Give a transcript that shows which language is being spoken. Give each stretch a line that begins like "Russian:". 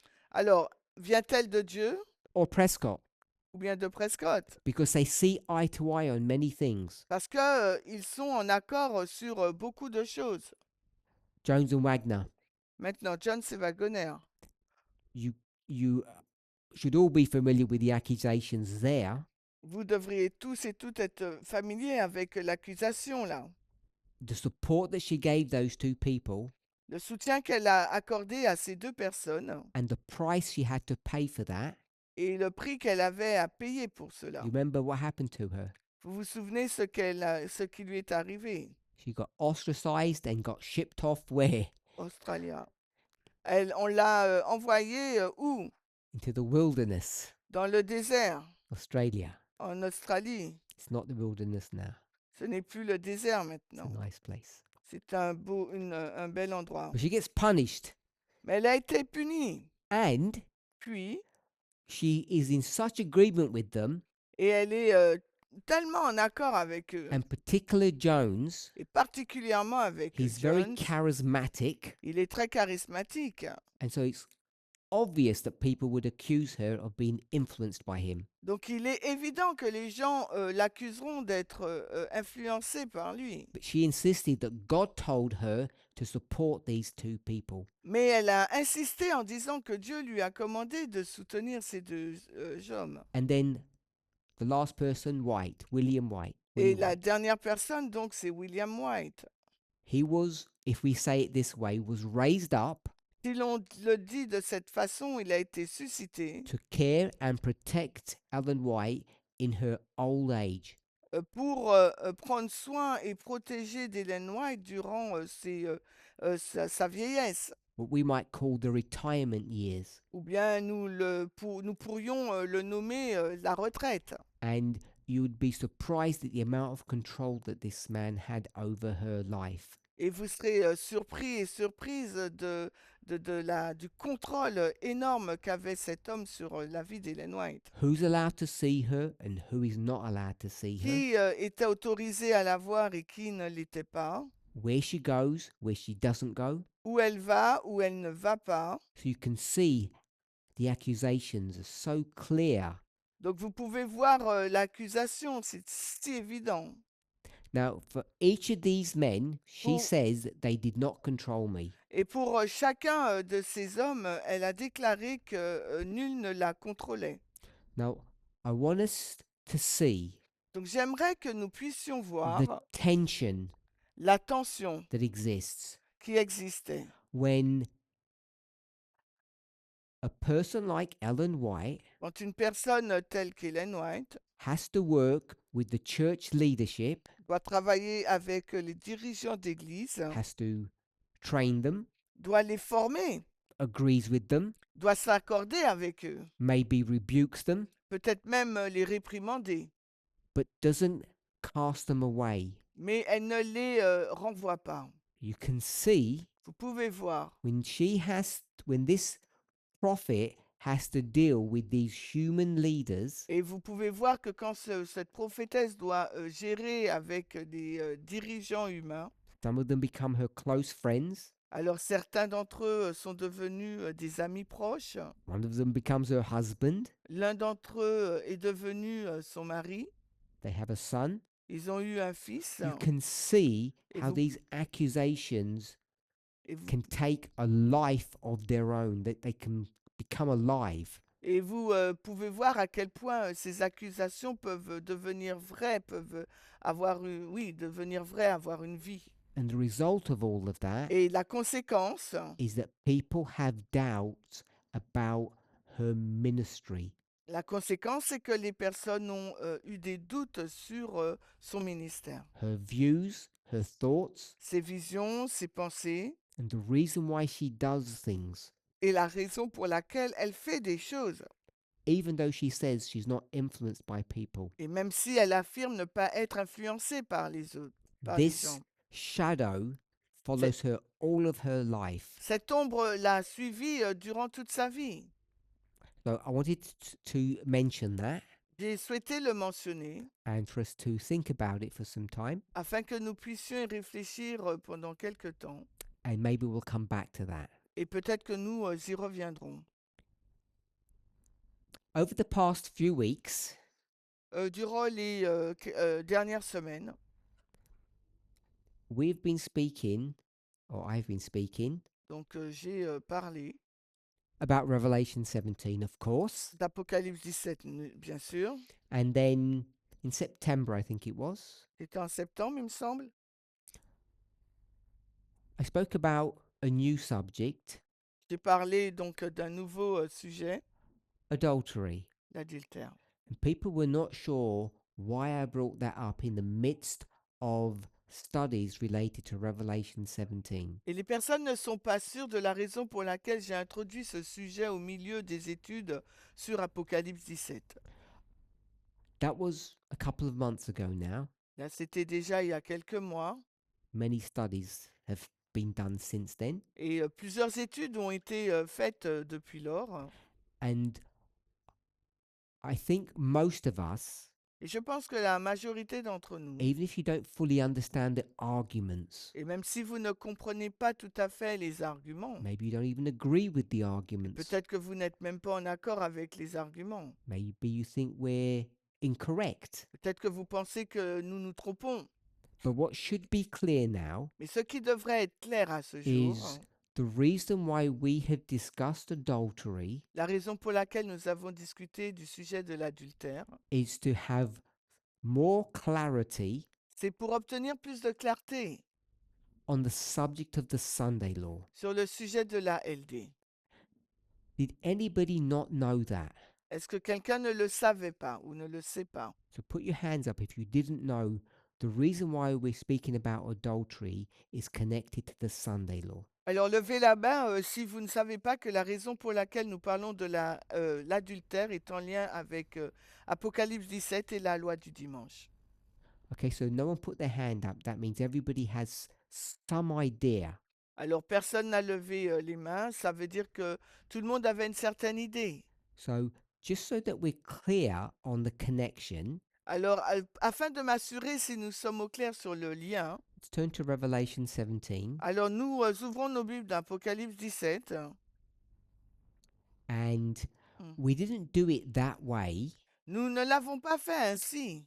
French: Alors, vient-elle de Dieu
English: or Prescott?
French: ou bien de Prescott?
English: Because they see eye to eye on many things.
French: Parce que, ils sont en accord, sur, beaucoup de choses.
English: Jones and Wagner,
French: Maintenant, John, c'est Wagoner.
English: you you should all be familiar with the accusations there.
French: Vous devriez tous et toutes être familiers avec l'accusation, là.
English: The support that she gave those two people
French: Le soutien qu'elle a accordé à ces deux personnes
English: and the price she had to pay for that.
French: et le prix qu'elle avait à payer pour cela.
English: You remember what happened to her?
French: Vous vous souvenez ce qui lui est arrivé?
English: She got ostracized and got shipped off where?
French: Australia. On l'a envoyée où?
English: Into the wilderness,
French: Dans le désert,
English: Australia.
French: en Australie.
English: It's not the wilderness now.
French: Ce n'est plus le désert
English: It's
French: maintenant.
English: a nice place.
French: C'est un bel endroit.
English: But she gets punished,
French: Mais elle a été punie.
English: and
French: Puis,
English: she is in such agreement with them,
French: et elle est tellement en accord avec eux,
English: and particular Jones,
French: et particulièrement avec
English: he's very
French: Jones.
English: charismatic,
French: Il est très charismatique.
English: and so it's obvious that people would accuse her of being influenced by him.
French: Donc il est évident que les gens l'accuseront d'être influencé par lui.
English: But she insisted that God told her to support these two people.
French: Mais elle a insisté en disant que Dieu lui a commandé de soutenir ces deux hommes.
English: And then the last person, White, William White.
French: Et
English: Willie
French: la
English: White.
French: dernière personne, donc, c'est William White.
English: He was, if we say it this way, was raised up
French: Si l'on le dit de cette façon, il a été suscité
English: to care and protect Ellen White in her old age.
French: pour prendre soin et protéger d'Ellen White durant sa vieillesse.
English: What we might call the retirement years.
French: Ou bien nous pourrions le nommer la retraite.
English: And you would be surprised at the amount of control that this man had over her life.
French: Et vous serez surpris et surprise du contrôle énorme qu'avait cet homme sur la vie d'Ellen White.
English: Who's allowed to see her and who is not allowed to see her?
French: Qui était autorisé à la voir et qui ne l'était pas.
English: Where she goes, where she doesn't go.
French: Où elle va, où elle ne va pas.
English: So you can see the accusations are so clear.
French: Donc vous pouvez voir l'accusation, c'est si évident.
English: Now, for each of these men, she
French: Pour-
English: says that they did not control me.
French: Et pour chacun de ces hommes, elle a déclaré que nul ne la contrôlait.
English: Now, I want us to see
French: Donc j'aimerais que nous puissions
English: the
French: voir
English: tension
French: la tension
English: that exists
French: qui existait.
English: when a person like Ellen White
French: Quand une personne telle qu'Ellen White
English: has to work with the church leadership,
French: doit travailler avec les dirigeants d'église,
English: has to train them,
French: doit les former,
English: agrees with them,
French: doit s'accorder avec eux,
English: maybe rebukes them,
French: peut-être même les réprimander,
English: but doesn't cast them away.
French: mais elle ne les renvoie pas.
English: You can see
French: Vous pouvez voir,
English: when this prophet has to deal with these human leaders,
French: et vous pouvez voir que quand cette prophétesse doit gérer avec des dirigeants humains,
English: some of them become her close friends,
French: alors certains d'entre eux sont devenus des amis proches,
English: one of them becomes her husband,
French: l'un d'entre eux est devenu son mari,
English: they have a son.
French: ils ont eu un fils,
English: You can see
French: Et
English: how
French: vous-
English: these accusations
French: et vous,
English: can take a life of their own, that they can become alive.
French: et vous pouvez voir à quel point ces accusations peuvent devenir vraies, peuvent devenir vraies, avoir une vie.
English: And the result of all of that
French: Et la conséquence,
English: is that people have doubts about her ministry.
French: la conséquence, c'est que les personnes ont eu des doutes sur son ministère,
English: Her views, her thoughts,
French: ses visions, ses pensées,
English: and the reason why she does things,
French: et la raison pour laquelle elle fait des choses.
English: even though she says she's not influenced by people.
French: Et même si elle affirme ne pas être influencée par les autres, par les
English: This
French: gens.
English: shadow follows her all of her life.
French: Cette ombre l'a suivi durant toute sa vie.
English: So I wanted to mention that
French: J'ai souhaité le mentionner
English: and for us to think about it for some time,
French: afin que nous puissions y réfléchir pendant quelque temps
English: and maybe we'll come back to that.
French: et peut-être que nous y reviendrons.
English: Over the past few weeks,
French: Durant les dernières semaines,
English: we've been speaking, or I've been speaking,
French: donc j'ai parlé
English: about Revelation 17, of course,
French: d'Apocalypse 17, bien sûr.
English: and then in September, I think it was,
French: C'était en septembre, il me semble.
English: I spoke about a new subject,
French: J'ai parlé donc d'un nouveau sujet,
English: adultery.
French: l'adultère.
English: And people were not sure why I brought that up in the midst of studies related to Revelation 17.
French: Et les personnes ne sont pas sûres de la raison pour laquelle j'ai introduit ce sujet au milieu des études sur Apocalypse 17.
English: That was a couple of months ago now.
French: Là, c'était déjà il y a quelques mois
English: Many studies have been done since then.
French: et plusieurs études ont été faites depuis lors.
English: And I think most of us,
French: Et je pense que la majorité d'entre nous,
English: even if you don't fully understand the arguments,
French: et même si vous ne comprenez pas tout à fait les arguments,
English: maybe you don't even agree with the arguments,
French: peut-être que vous n'êtes même pas en accord avec les arguments,
English: maybe you think we're incorrect.
French: peut-être que vous pensez que nous nous trompons.
English: But what should be clear now
French: Mais ce qui devrait être clair à ce jour,
English: is the reason why we have discussed adultery
French: la raison pour laquelle nous avons discuté du sujet de l'adultère,
English: is to have more clarity
French: c'est pour obtenir plus de clarté
English: on the subject of the Sunday law.
French: sur le sujet de la LD.
English: Did anybody not know that?
French: Est-ce que quelqu'un ne le savait pas ou ne le sait pas?
English: So put your hands up if you didn't know the reason why we're speaking about adultery is connected to the Sunday law.
French: Alors levez la main si vous ne savez pas que la raison pour laquelle nous parlons de l'adultère est en lien avec Apocalypse 17 et la loi du dimanche.
English: Okay, so no one put their hand up. That means everybody has some idea.
French: Alors personne n'a levé les mains, ça veut dire que tout le monde avait une certaine idée.
English: So just so that we're clear on the connection,
French: Alors afin de m'assurer si nous sommes au clair sur le lien,
English: let's turn to Revelation 17.
French: alors nous ouvrons nos Bibles d'Apocalypse 17.
English: And Mm. we didn't do it that way.
French: Nous ne l'avons pas fait ainsi.